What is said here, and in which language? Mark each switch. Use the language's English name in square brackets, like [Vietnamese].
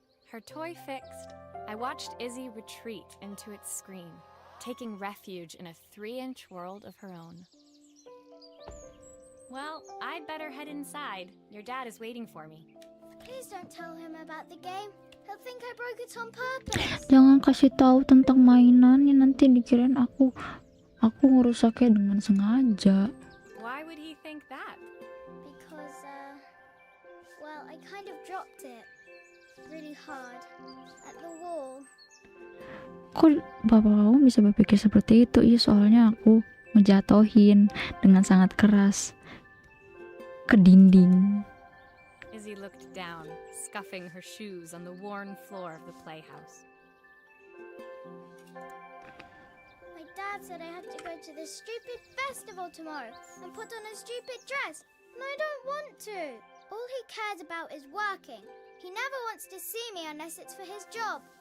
[English] Her toy fixed, I watched Izzy retreat into its screen, taking refuge in a 3-inch world of her own. Well, I'd better head inside. Your dad is waiting for me. Please don't tell him about the game. He'll think I broke it on purpose. [Indonesian] Jangan kasih tahu tentang mainannya, nanti dikirain aku ngerusaknya dengan sengaja. [English] Why would he think that? Because, well, I kind of dropped it really hard at the wall. [Indonesian] Kok bapak kamu bisa berpikir seperti itu? Iya, soalnya aku ngejatohin dengan sangat keras ke dinding. [English] Izzy looked down, scuffing her shoes on the worn floor of the playhouse. My dad said I had to go to this stupid festival tomorrow and put on a stupid dress, and I don't want to. All he cares about is working. He never wants to see me unless it's for his job.